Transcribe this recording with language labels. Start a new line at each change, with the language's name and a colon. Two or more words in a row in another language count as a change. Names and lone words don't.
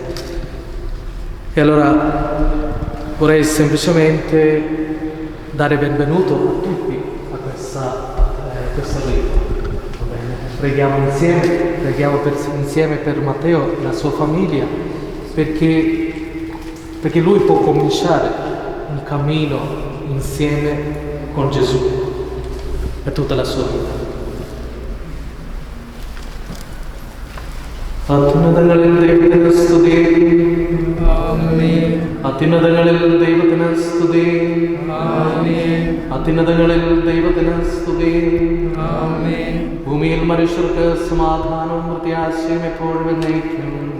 Italian: E allora vorrei semplicemente dare benvenuto a tutti a questo rito. Preghiamo insieme per Matteo e la sua famiglia, perché lui può cominciare un cammino insieme con Gesù per tutta la sua vita.
Malayalam: അത്യുന്നതങ്ങളിൽ ദൈവത്തിന് സ്തുതി. അത്യുന്നതങ്ങളിൽ ദൈവത്തിന് സ്തുതി. അത്യുന്നതങ്ങളിൽ ദൈവത്തിന് സ്തുതി. ഭൂമിയിൽ മനുഷ്യർക്ക് സമാധാനവും പ്രത്യാശയും എപ്പോഴും എന്നേക്കും.